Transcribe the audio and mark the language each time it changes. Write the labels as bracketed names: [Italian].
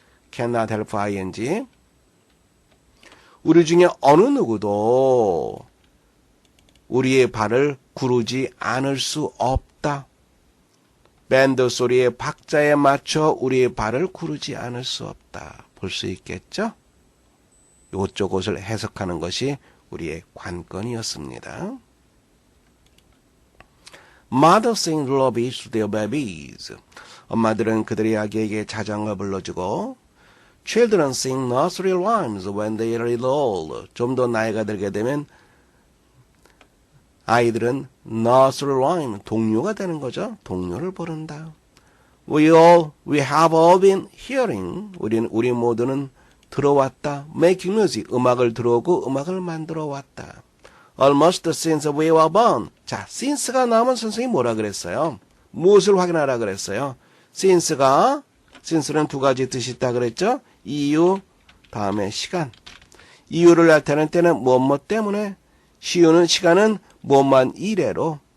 [Korean] cannot help ing 우리 중에 어느 누구도 우리의 발을 구르지 않을 수 없다. 밴드 소리의 박자에 맞춰 우리의 발을 구르지 않을 수 없다. 볼 수 있겠죠? 이쪽 것을 해석하는 것이 우리의 관건이었습니다. [English] Mothers sing lullabies to their babies. [Korean] 엄마들은 그들의 아기에게 자장가 불러주고 [English] Children sing nursery rhymes when they are little. [Korean] 좀 더 나이가 들게 되면 아이들은 nursery rhyme, 동요가 되는 거죠. 동요를 부른다. [English] We have all been hearing. [Korean] 우리 모두는 들어왔다. Making music, 음악을 들어오고 음악을 만들어 왔다. [English] Almost since we were born. [Korean] 자, since가 나오면 선생님이 뭐라 그랬어요? 무엇을 확인하라 그랬어요? since는 두 가지 뜻이 있다 그랬죠? 이유, 다음에 시간. 이유를 나타낼 때는 무엇 때문에, 시간은 무엇만 이래로.